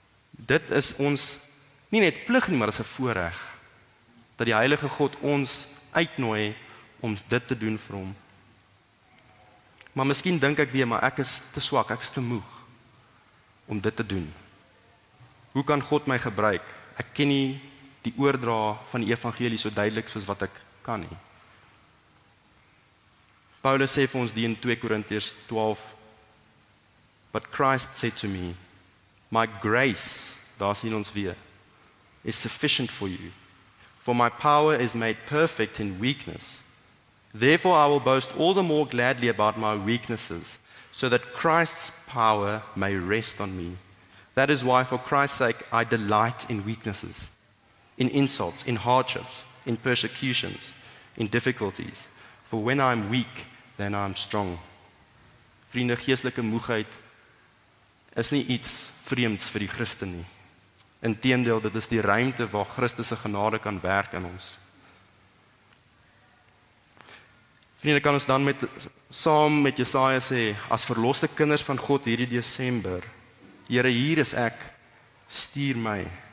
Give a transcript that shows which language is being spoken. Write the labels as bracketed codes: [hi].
[af] Dit is ons nie net plig nie, maar is 'n voorreg dat die Heilige God ons uitnooi om dit te doen vir hom. Maar miskien dink ek weer, maar ek is te swak, ek is te moeg om dit te doen. Hoe kan God my gebruik ek ken nie die oordra van die evangelie so duidelik soos wat ek kan nie. Paulus sê vir ons die in 2 Korintiërs 12, [en] but Christ said to me, my grace, [af] daar sien ons weer, [en] is sufficient for you, for my power is made perfect in weakness. Therefore I will boast all the more gladly about my weaknesses, so that Christ's power may rest on me. That is why for Christ's sake I delight in weaknesses, in insults, in hardships, in persecutions, in difficulties. For when I am weak, then I am strong. [af] Vriende, geestelike moegheid is nie iets vreemds vir die Christen nie. Inteendeel, dit is die ruimte waar Christus se genade kan werk in ons. Vriende, kan ons dan saam met Jesaja sê, as verloste kinders van God hierdie Desember, Here, hier is ek, stuur my.